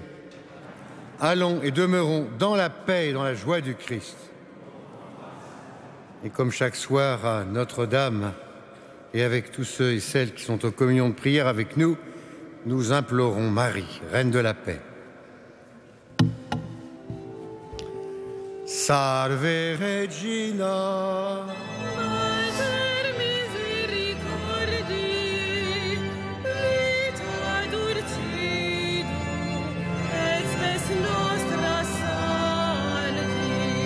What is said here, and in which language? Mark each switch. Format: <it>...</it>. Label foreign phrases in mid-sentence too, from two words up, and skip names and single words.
<fr>Allons et demeurons dans la paix et dans la joie du Christ. Et comme chaque soir à Notre-Dame et avec tous ceux et celles qui sont aux communions de prière avec nous, nous implorons Marie, Reine de la paix.</fr> <la>Salve Regina. Mater misericordiae, vita dulcido, et spes nostra salvi.</la>